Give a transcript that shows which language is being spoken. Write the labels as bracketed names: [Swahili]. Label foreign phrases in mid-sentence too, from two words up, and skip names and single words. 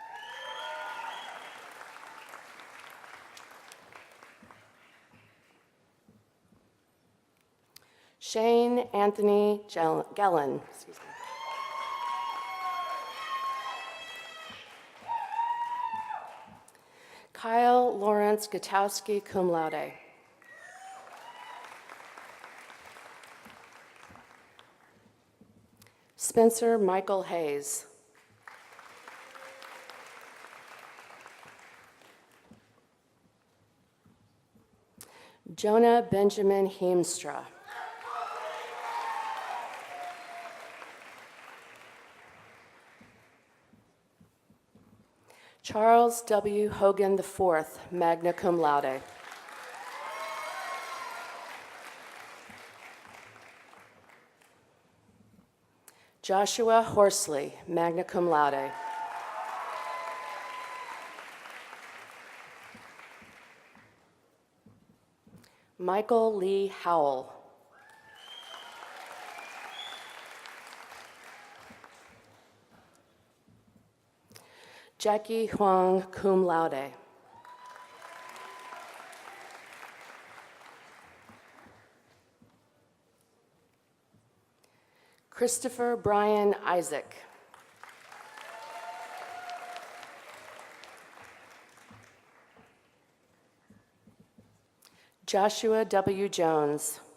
[English] Shane Anthony Gellin. Excuse me. Kyle Lawrence Gutowski, [Latin] cum laude. [English] Spencer Michael Hayes. Jonah Benjamin Heemstra. Charles W. Hogan IV, [Latin] magna cum laude. [English] Joshua Horsley, [Latin] magna cum laude. [English] Michael Lee Howell. Jackie Huang, [Latin] cum laude. [English] Christopher Brian Isaac. Joshua W. Jones.